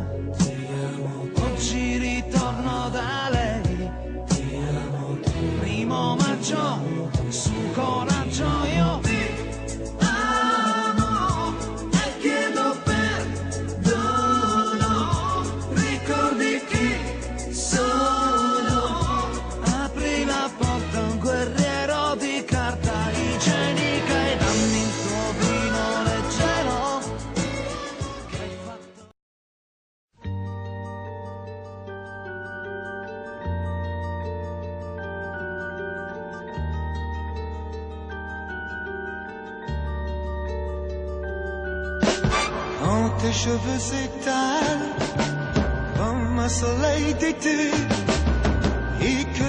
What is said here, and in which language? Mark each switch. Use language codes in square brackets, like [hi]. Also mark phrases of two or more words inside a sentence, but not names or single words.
[it] oggi ritorno da lei, primo maggio, su coraggio io ti amo e chiedo perdono, ricordi chi sono, apri la porta a un guerriero di carta igienica e dammi il tuo vino leggero che hai fatto. [fr] Quand tes cheveux s'étalent comme un soleil d'été et que